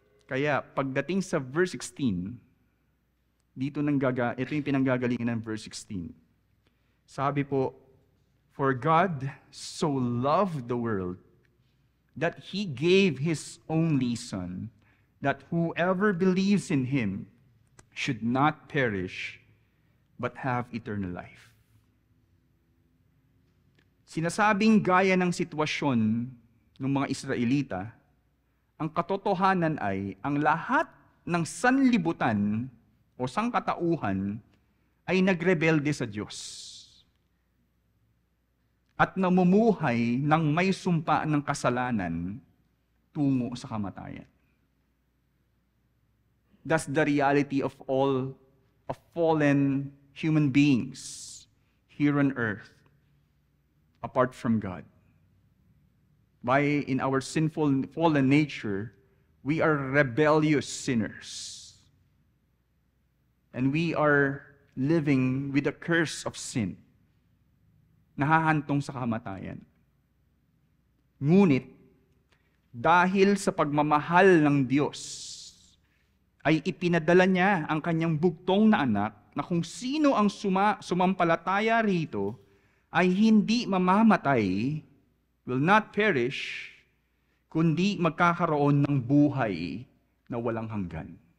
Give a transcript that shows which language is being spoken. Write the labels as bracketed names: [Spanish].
[Filipino] Kaya pagdating sa verse 16, ito yung pinanggagalingan ng verse 16. Sabi po, [English] "For God so loved the world that He gave His only Son, that whoever believes in Him should not perish, but have eternal life." [Filipino] Sinasabing gaya ng sitwasyon ng mga Israelita, ang katotohanan ay ang lahat ng sanlibutan o sangkatauhan ay nagrebelde sa Diyos at namumuhay ng may sumpa ng kasalanan tungo sa kamatayan. [English] That's the reality of all of fallen human beings here on earth, apart from God. By in our sinful, fallen nature, we are rebellious sinners. And we are living with the curse of sin. [Filipino] Nahahantong sa kamatayan. Ngunit, dahil sa pagmamahal ng Diyos, ay ipinadala niya ang kanyang bugtong na anak na kung sino ang sumampalataya rito ay hindi mamamatay, [English] will not perish, [Filipino] kundi magkakaroon ng buhay na walang hanggan.